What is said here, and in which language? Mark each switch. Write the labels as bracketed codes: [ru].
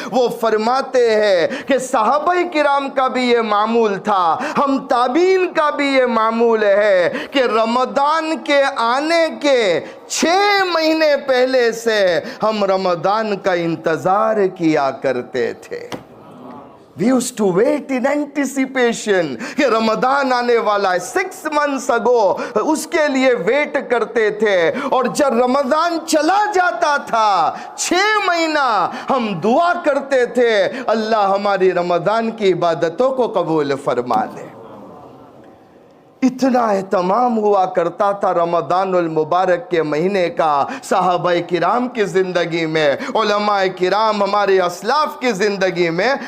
[ur] وہ فرماتے ہیں کہ صحابہ کرام کا بھی یہ معمول تھا، ہم تابعین کا بھی یہ معمول ہے کہ رمضان کے آنے کے 6 مہینے پہلے سے ہم رمضان کا انتظار کیا کرتے تھے. [en] We used to wait in anticipation [ur] کہ رمضان آنے والا ہے. [en] 6 months ago [ur] اس کے لیے ویٹ کرتے تھے اور جب رمضان چلا جاتا تھا 6 مہینہ ہم دعا کرتے تھے اللہ ہماری رمضان کی عبادتوں کو قبول فرما لے. اتنا اہتمام ہوا کرتا تھا رمضان المبارک کے مہینے کا صحابہ کرام کی زندگی میں، علماء کرام ہمارے اسلاف کی زندگی میں.